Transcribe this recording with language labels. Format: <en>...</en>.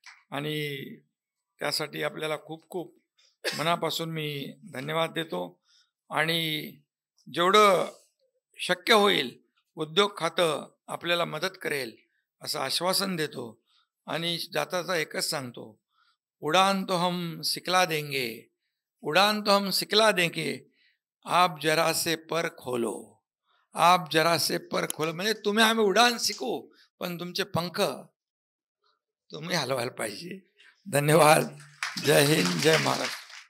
<mr>आणि त्यासाठी आपल्याला खूप खूप मनापासून मी धन्यवाद देतो. आणि जेवढं शक्य होईल उद्योग खातं आपल्याला मदत करेल असं आश्वासन देतो. आणि जाता एकच सांगतो,</mr> <hi>उड़ान तो हम सिखला देंगे, उड़ान तो हम सिखला देंगे, आप जरा से पर खोलो,</hi> <mr>आप जरा से पर खोलो. म्हणजे तुम्ही आम्ही उडान शिकू, पण तुमचे पंख तुम्ही हलवायला पाहिजे. धन्यवाद. जय हिंद, जय महाराष्ट्र.</mr>